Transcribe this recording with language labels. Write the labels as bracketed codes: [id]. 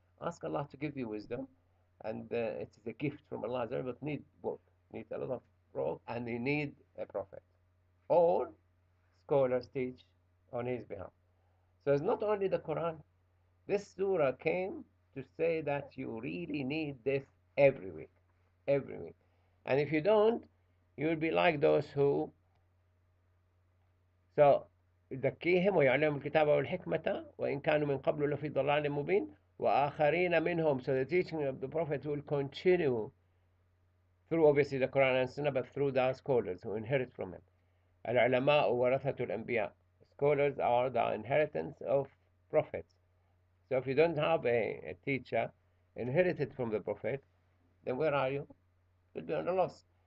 [en] Ask Allah to give you wisdom, and it is a gift from Allah. But need both. Need a lot of work, and you need a prophet or scholars teach on his behalf. So it's not only the Quran. This surah came to say that you really need this every week, every week. And if you don't, you will be like those who so [ar] يزكيهم ويعلمهم الكتاب والحكمة وإن كانوا من قبل لفي ضلال مبين وآخرين منهم. [en] So the teaching of the Prophet will continue through obviously the Quran and Sunnah, but through the scholars who inherit from him. [ar] العلماء ورثة الأنبياء. [en] Scholars are the inheritance of prophets. So if you don't have a teacher inherited from the Prophet, then where are you? You'll be on a loss.